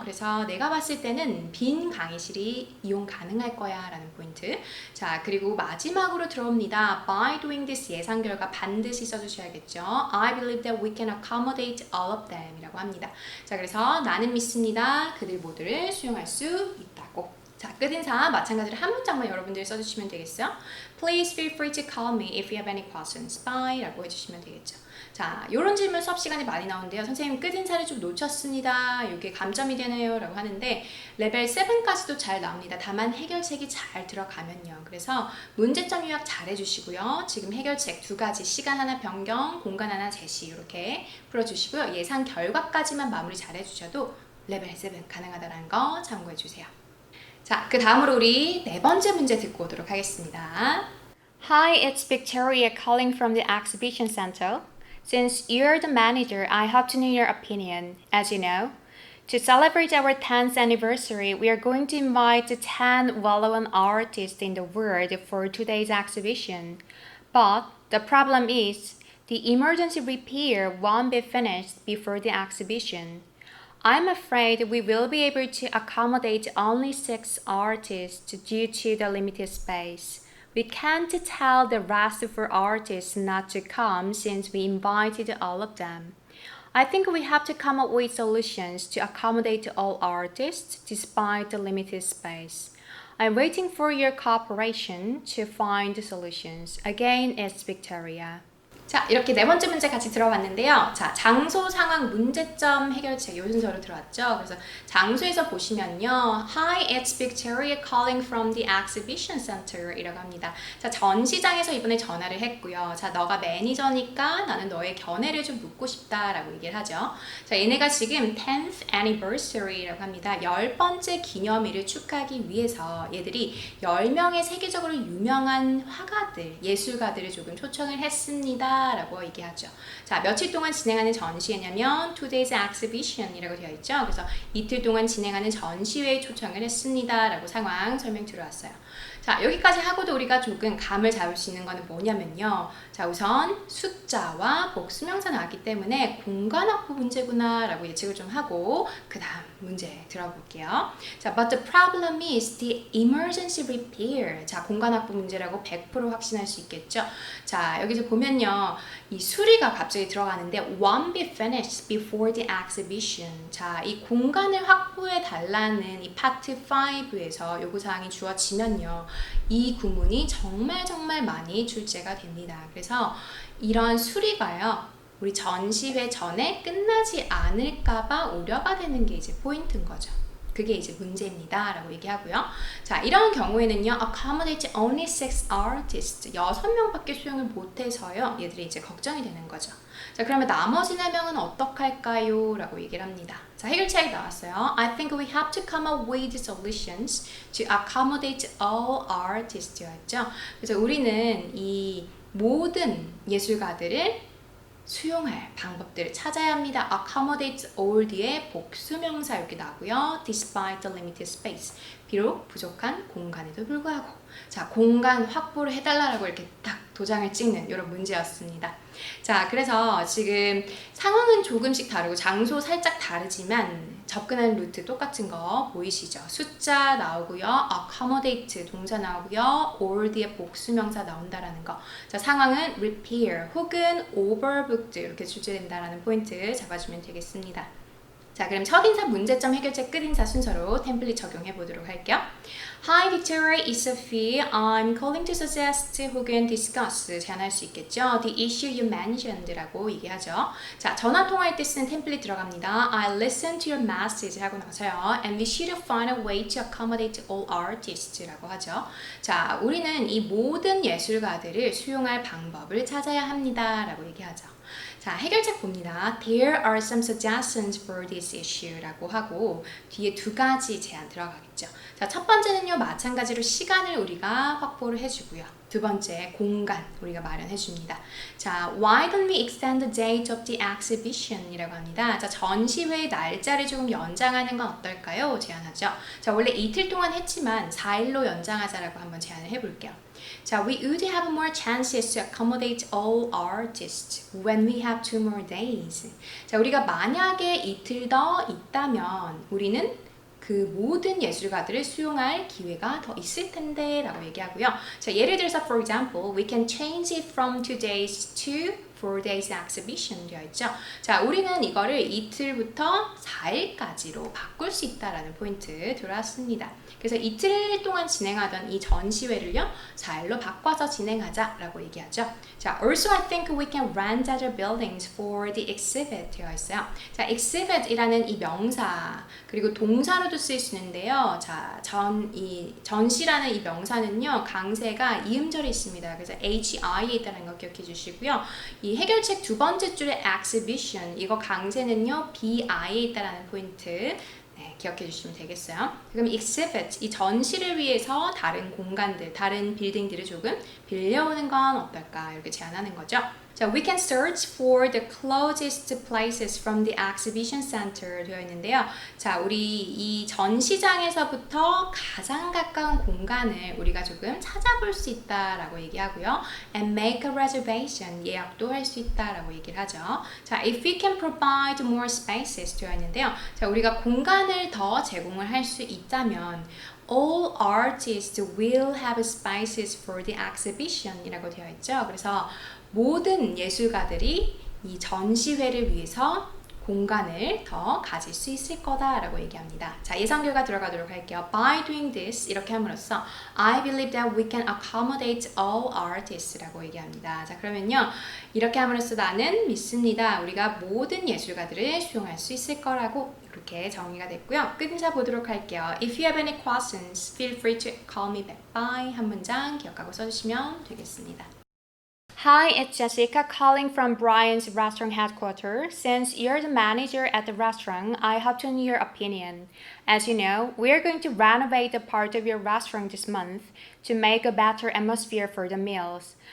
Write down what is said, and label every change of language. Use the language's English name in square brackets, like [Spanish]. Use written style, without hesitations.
[Korean] 그래서 내가 봤을 때는 빈 강의실이 이용 가능할 거야 라는 포인트. 자, 그리고 마지막으로 들어옵니다. [English] By doing this [Korean] 예상 결과 반드시 써주셔야겠죠. [English] I believe that we can accommodate all of them [Korean] 이라고 합니다. 자, 그래서 나는 믿습니다. 그들 모두를 수용할 수 있다고. 자, 끝인사 마찬가지로 한 문장만 여러분들이 써주시면 되겠어요. [English] Please feel free to call me if you have any questions. [Korean] Bye 라고 해주시면 되겠죠. 자, 이런 질문 수업 시간에 많이 나오는데요. 선생님 끝인사를 좀 놓쳤습니다. 이게 감점이 되네요 라고 하는데 레벨 7까지도 잘 나옵니다. 다만 해결책이 잘 들어가면요. 그래서 문제점 요약 잘 해주시고요. 지금 해결책 두 가지 시간 하나 변경, 공간 하나 제시 이렇게 풀어주시고요. 예상 결과까지만 마무리 잘 해주셔도 레벨 7 가능하다는 거 참고해주세요. 자, 그 다음으로 우리 네 번째 문제 듣고 오도록 하겠습니다. [English] Hi, it's Victoria calling from the exhibition center. Since you're the manager, I hope to know your opinion. As you know, to celebrate our 10th anniversary, we are going to invite the 10 well-known artists in the world for today's exhibition. But the problem is, the emergency repair won't be finished before the exhibition. I'm afraid we will be able to accommodate only 6 artists due to the limited space. We can't tell the rest of our artists not to come since we invited all of them. I think we have to come up with solutions to accommodate all artists despite the limited space. I'm waiting for your cooperation to find solutions. Again, it's Victoria. [Korean] 자, 이렇게 네 번째 문제 같이 들어봤는데요. 자, 장소, 상황, 문제점, 해결책 이 순서로 들어왔죠. 그래서 장소에서 보시면요. Hi, it's Victoria calling from the exhibition center 이라고 합니다. 자, 전시장에서 이번에 전화를 했고요. 자, 너가 매니저니까 나는 너의 견해를 좀 묻고 싶다라고 얘기를 하죠. 자, 얘네가 지금 10th anniversary라고 합니다. 10번째 기념일을 축하하기 위해서 얘들이 10명의 세계적으로 유명한 화가들, 예술가들을 조금 초청을 했습니다. 라고 얘기하죠. 자, 며칠 동안 진행하는 전시회냐면 [English] Two Days Exhibition [Korean] 이라고 되어 있죠. 그래서 이틀 동안 진행하는 전시회에 초청을 했습니다. 라고 상황 설명 들어왔어요. 자, 여기까지 하고도 우리가 조금 감을 잡을 수 있는 거는 뭐냐면요. 자, 우선 숫자와 복수명사 나왔기 때문에 공간 확보 문제구나 라고 예측을 좀 하고 그 다음 문제 들어볼게요. [English] 자, but the problem is the emergency repair. [Korean] 자, 공간 확보 문제라고 100% 확신할 수 있겠죠. 자, 여기서 보면요. 이 수리가 갑자기 들어가는데 [English] won't be finished before the exhibition. [Korean] 자, 이 공간을 확보해 달라는 이 파트 5에서 요구사항이 주어지면요. 이 구문이 정말 많이 출제가 됩니다. 그래서 이런 수리가요. 우리 전시회 전에 끝나지 않을까봐 우려가 되는 게 이제 포인트인 거죠. 그게 이제 문제입니다. 라고 얘기하고요. 자, 이런 경우에는요. [English] accommodate only 6 artists. [Korean] 6명밖에 수용을 못해서요. 얘들이 이제 걱정이 되는 거죠. 자, 그러면 나머지 4명은 어떡할까요? 라고 얘기를 합니다. 자, 해결책이 나왔어요. [English] I think we have to come up with solutions to accommodate all artists. [Korean] 였죠. 그래서 우리는 이 모든 예술가들을 수용할 방법들을 찾아야 합니다. [English] accommodate all [Korean] 뒤에 복수명사 이렇게 나오고요. [English] despite the limited space. [Korean] 비록 부족한 공간에도 불구하고. 자, 공간 확보를 해달라고 이렇게 딱 도장을 찍는 이런 문제였습니다. 자, 그래서 지금 상황은 조금씩 다르고 장소 살짝 다르지만 접근하는 루트 똑같은 거 보이시죠? 숫자 나오고요. accommodate 동사 나오고요. all 뒤에 복수명사 나온다라는 거. 자, 상황은 repair 혹은 overbooked 이렇게 출제된다라는 포인트 잡아주면 되겠습니다. 자, 그럼 첫인사 문제점 해결책 끝인사 순서로 템플릿 적용해 보도록 할게요. [English] Hi Victoria, it's Sophie. I'm calling to suggest [Korean] 혹은 [English] discuss [Korean] 제안할 수 있겠죠. [English] The issue you mentioned [Korean] 라고 얘기하죠. 자, 전화 통화할 때 쓰는 템플릿 들어갑니다. [English] I listened to your message [Korean] 하고 나서요. [English] And we should find a way to accommodate all artists [Korean] 라고 하죠. 자, 우리는 이 모든 예술가들을 수용할 방법을 찾아야 합니다 라고 얘기하죠. 자, 해결책 봅니다. [English] There are some suggestions for this issue [Korean] 라고 하고 뒤에 두 가지 제안 들어가겠죠. 자, 첫 번째는요. 마찬가지로 시간을 우리가 확보를 해주고요. 두 번째, 공간 우리가 마련해 줍니다. [English] 자, why don't we extend the date of the exhibition [Korean] 이라고 합니다. 자, 전시회의 날짜를 조금 연장하는 건 어떨까요? 제안하죠. 자, 원래 이틀 동안 했지만 4일로 연장하자라고 한번 제안을 해볼게요. [English] 자, we would have more chances to accommodate all artists when we have 2 more days. [Korean] 자, 우리가 만약에 이틀 더 있다면 우리는 그 모든 예술가들을 수용할 기회가 더 있을 텐데 라고 얘기하고요. [English] 자, [Korean] 예를 들어서 [English] for example, we can change it from 2 days to 4 days exhibition [Korean] 되어 있죠. 자, 우리는 이거를 이틀부터 4일까지로 바꿀 수 있다라는 포인트 들어왔습니다. 그래서 이틀 동안 진행하던 이 전시회를요, 4일로 바꿔서 진행하자라고 얘기하죠. [English] 자, also I think we can rent other buildings for the exhibit [Korean] 되어 있어요. 자, exhibit이라는 이 명사 그리고 동사로도 쓰일 수 있는데요. 자, 전시라는 이 명사는요, 강세가 이음절이 있습니다. 그래서 HI에 있다는 거 기억해 주시고요. 이 해결책 두 번째 줄의 exhibition, 이거 강세는요, BI에 있다는 포인트 기억해 주시면 되겠어요. 그럼 exhibit, 이 전시를 위해서 다른 공간들, 다른 빌딩들을 조금 빌려오는 건 어떨까 이렇게 제안하는 거죠. [English] 자, we can search for the closest places from the exhibition center [Korean] 되어 있는데요. 자, 우리 이 전시장에서부터 가장 가까운 공간을 우리가 조금 찾아볼 수 있다라고 얘기하고요. [English] And make a reservation, [Korean] 예약도 할 수 있다라고 얘기를 하죠. [English] 자, if we can provide more spaces [Korean] 되어 있는데요. 자, 우리가 공간을 더 제공을 할 수 있다면 [English] all artists will have spaces for the exhibition [Korean] 이라고 되어 있죠. 그래서 모든 예술가들이 이 전시회를 위해서 공간을 더 가질 수 있을 거다라고 얘기합니다. 자, 예상 결과 들어가도록 할게요. [English] By doing this, [Korean] 이렇게 함으로써 [English] I believe that we can accommodate all artists라고 [Korean] 얘기합니다. 자, 그러면요, 이렇게 함으로써 나는 믿습니다. 우리가 모든 예술가들을 수용할 수 있을 거라고 이렇게 정리가 됐고요. 끝인사 보도록 할게요. [English] If you have any questions, feel free to call me back by [Korean] 한 문장 기억하고 써주시면 되겠습니다. [English] Hi, it's Jessica calling from Brian's restaurant headquarters. Since you're the manager at the restaurant, I hope to know your opinion. As you know, we're going to renovate a part of your restaurant this month to make a better atmosphere for the meals.